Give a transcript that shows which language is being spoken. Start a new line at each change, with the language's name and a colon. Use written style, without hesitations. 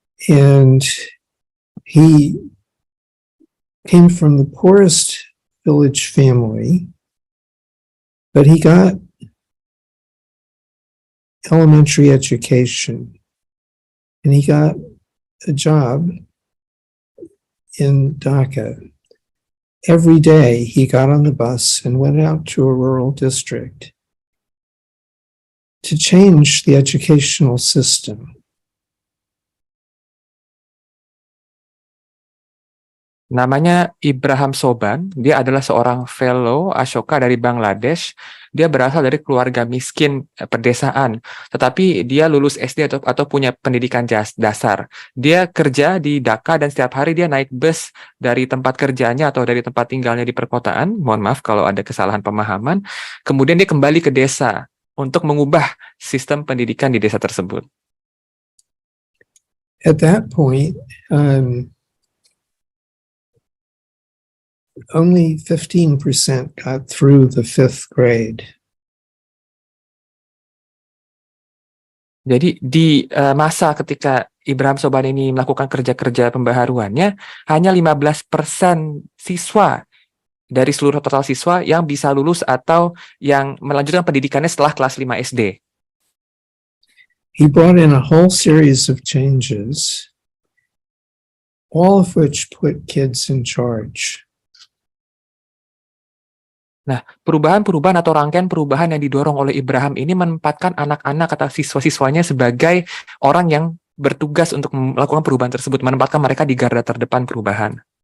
English: And he came from the poorest village family, but he got elementary education, and he got a job in Dhaka. Every day he got on the bus and went out to a rural district to change the educational system.
Indonesian: Namanya Ibrahim Soban, dia adalah seorang fellow Ashoka dari Bangladesh. Dia berasal dari keluarga miskin pedesaan, tetapi dia lulus SD atau punya pendidikan dasar. Dia kerja di Dhaka dan setiap hari dia naik bus dari tempat kerjanya atau dari tempat tinggalnya di perkotaan. Mohon maaf kalau ada kesalahan pemahaman. Kemudian dia kembali ke desa untuk mengubah sistem pendidikan di desa tersebut.
English: At that point, only 15% got through the 5th grade.
Indonesian: Jadi di masa ketika Ibrahim Soban ini melakukan kerja-kerja pembaharuannya, hanya 15% siswa dari seluruh total siswa yang bisa lulus atau yang melanjutkan pendidikannya setelah kelas 5 SD.
English: He brought in a whole series of changes, all of which put kids in charge.
Indonesian: Nah, perubahan-perubahan atau rangkaian perubahan yang didorong oleh Ibrahim ini menempatkan anak-anak atau siswa-siswanya sebagai orang yang bertugas untuk melakukan perubahan tersebut, menempatkan mereka di garda terdepan perubahan.